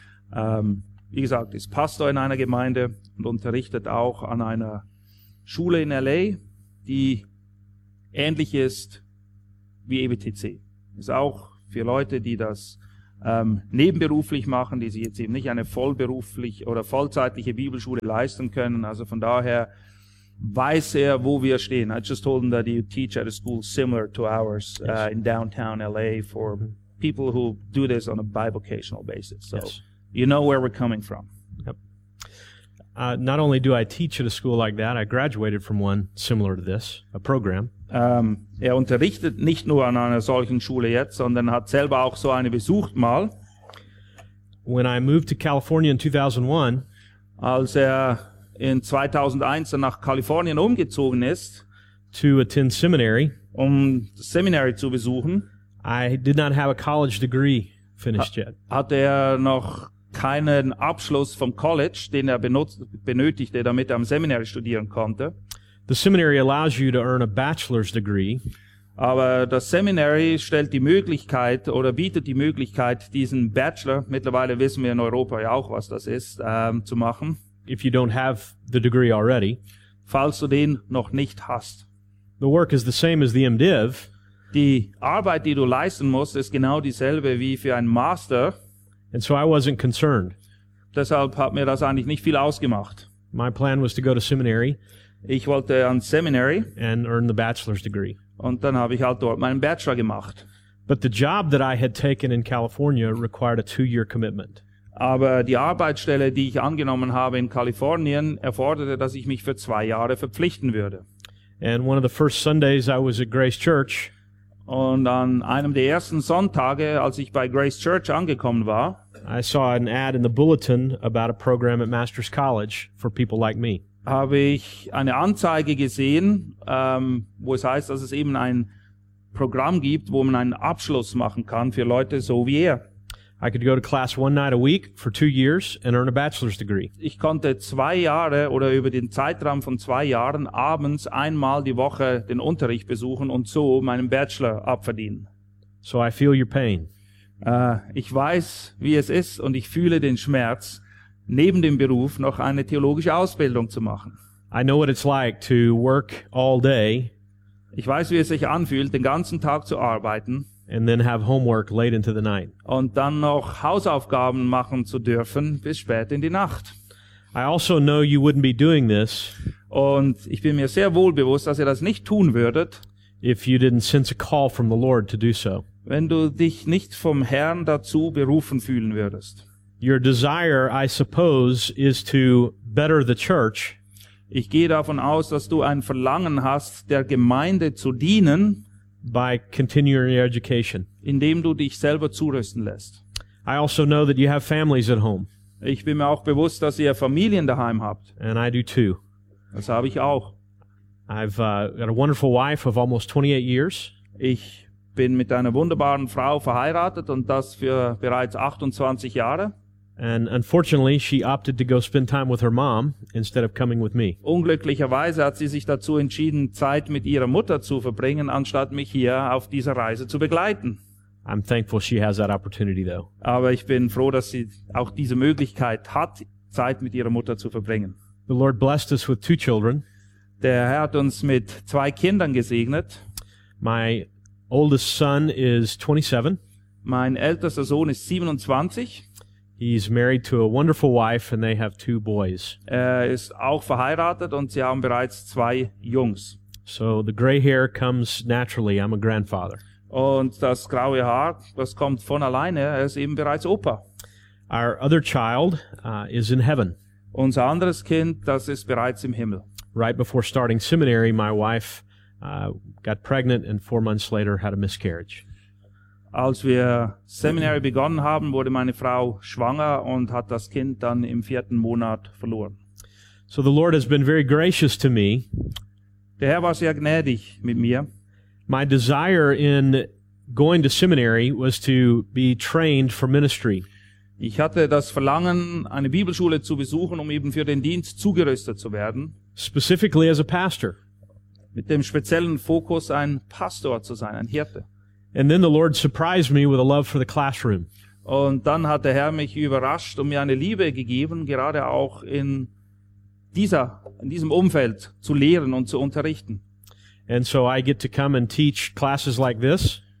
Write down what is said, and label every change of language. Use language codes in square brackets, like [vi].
[de] Wie gesagt, ist Pastor in einer Gemeinde und unterrichtet auch an einer Schule in L.A., die ähnlich ist wie EBTC. Ist auch für Leute, die das nebenberuflich machen, die sich jetzt eben nicht eine vollberuflich oder vollzeitliche Bibelschule leisten können. Also von daher weiß er, wo wir stehen. [en] I just told him that you teach at a school similar to ours in downtown L.A. for people who do this on a bivocational basis. So you know where we're coming from. Yep. Not only do I teach at a school like that, I graduated from one similar to this, a program. [de] Er unterrichtet nicht nur an einer solchen Schule jetzt, sondern hat selber auch so eine besucht mal. [en] When I moved to California in 2001, [de] als er in 2001 nach Kalifornien umgezogen ist, [en] to attend seminary, [de] um das Seminary zu besuchen, [en] I did not have a college degree finished yet. [de] Hatte er noch keinen Abschluss vom College, den er benötigte, damit er am Seminary studieren konnte. [en] The seminary allows you to earn a bachelor's degree. [de] Aber das Seminary stellt die Möglichkeit oder bietet die Möglichkeit, diesen Bachelor, mittlerweile wissen wir in Europa ja auch, was das ist, zu machen. [en] If you don't have the degree already. [de] Falls du den noch nicht hast. [en] The work is the same as the MDiv. [de] Die Arbeit, die du leisten musst, ist genau dieselbe wie für einen Master. [en] And so I wasn't concerned. [de] Deshalb hat mir das eigentlich nicht viel ausgemacht. [en] My plan was to go to seminary. [de] Ich wollte ans Seminary. [en] And earn the bachelor's degree. [de] Und dann habe ich halt dort meinen Bachelor gemacht. [en] But the job that I had taken in California required a 2-year commitment. [de] Aber die Arbeitsstelle, die ich angenommen habe in Kalifornien, erforderte, dass ich mich für 2 Jahre verpflichten würde. [en] And one of the first Sundays I was at Grace Church. [de] Und an einem der ersten Sonntage, als ich bei Grace Church angekommen war, [en] I saw an ad in the bulletin about a program at Master's College for people like me. [de] Habe ich eine Anzeige gesehen, wo es heißt, dass es eben ein Programm gibt, wo man einen Abschluss machen kann für Leute so wie er. [en] I could go to class one night a week for 2 years and earn a bachelor's degree. [de] Ich konnte 2 Jahre oder über den Zeitraum von 2 Jahren abends einmal die Woche den Unterricht besuchen und so meinen Bachelor abverdienen. [en] So I feel your pain. [de] Ich weiß, wie es ist und ich fühle den Schmerz, neben dem Beruf noch eine theologische Ausbildung zu machen. [en] I know what it's like to work all day. [de] Ich weiß, wie es sich anfühlt, den ganzen Tag zu arbeiten. [en] And then have homework late into the night. [de] Und dann noch Hausaufgaben machen zu dürfen bis spät in die Nacht. [en] I also know you wouldn't be doing this. [de] Und ich bin mir sehr wohl bewusst, dass ihr das nicht tun würdet. [en] If you didn't sense a call from the Lord to do so. [de] Wenn du dich nicht vom Herrn dazu berufen fühlen würdest. [en] Your desire, I suppose, is to better the church. [de] Ich gehe davon aus, dass du ein Verlangen hast, der Gemeinde zu dienen. [en] By continuing your education. [de] Indem du dich selber zurüsten lässt. [en] I also know that you have families at home. [de] Ich bin mir auch bewusst, dass ihr Familien daheim habt. [en] And I do too. [de] Das habe ich auch. [en] I've got a wonderful wife of almost 28 years. [de] Ich bin mit einer wunderbaren Frau verheiratet und das für bereits 28 Jahre. [en] And unfortunately, she opted to go spend time with her mom instead of coming with me. [de] Unglücklicherweise hat sie sich dazu entschieden, Zeit mit ihrer Mutter zu verbringen, anstatt mich hier auf dieser Reise zu begleiten. [en] I'm thankful she has that opportunity, though. [de] Aber ich bin froh, dass sie auch diese Möglichkeit hat, Zeit mit ihrer Mutter zu verbringen. [en] The Lord blessed us with 2 children. [de] Der Herr hat uns mit 2 Kindern gesegnet. [en] My oldest son is 27. [de] Mein ältester Sohn ist 27. [en] He's married to a wonderful wife and they have 2 boys. [de] Er ist auch verheiratet und sie haben bereits 2 Jungs. [en] So the gray hair comes naturally. I'm a grandfather. [de] Und das graue Haar, das kommt von alleine. Er ist eben bereits Opa. [en] Our other child is in heaven. [de] Unser anderes Kind, das ist bereits im Himmel. [en] Right before starting seminary, my wife got pregnant and 4 months later had a miscarriage. [de] Als wir Seminary begonnen haben, wurde meine Frau schwanger und hat das Kind dann im 4. Monat verloren. [en] So the Lord has been very gracious to me. [de] Der Herr war sehr gnädig mit mir. [en] My desire in going to seminary was to be trained for ministry. [de] Ich hatte das Verlangen, eine Bibelschule zu besuchen, um eben für den Dienst zugerüstet zu werden. [en] Specifically as a pastor. [de] Mit dem speziellen Fokus, ein Pastor zu sein, ein Hirte. [en] And then the Lord surprised me with a love for the classroom. [de] Und dann hat der Herr mich überrascht und mir eine Liebe gegeben, gerade auch in diesem Umfeld zu lehren und zu unterrichten. [en] And so I get to come and teach classes like this.